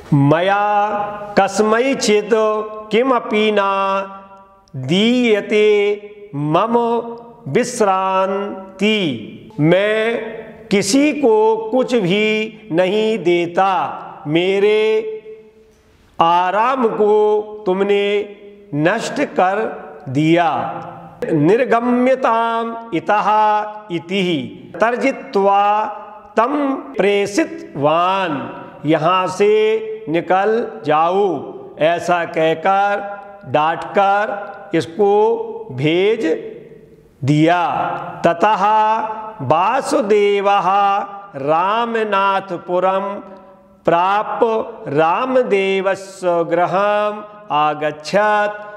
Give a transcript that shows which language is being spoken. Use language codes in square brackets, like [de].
[sa] मया कस्मैचित् किमपि न दीयते मम विश्रांति। [hi] मैं किसी को कुछ भी नहीं देता, मेरे आराम को तुमने नष्ट कर दिया। [sa] निर्गम्यताम इतः इति तर्जित्वा तम प्रेषितवान। [hi] यहाँ से निकल जाओ, ऐसा कहकर डांटकर इसको भेज दिया। [sa] ततः वासुदेवः रामनाथपुरम प्राप्य रामदेवस्य गृहम् आगच्छत्।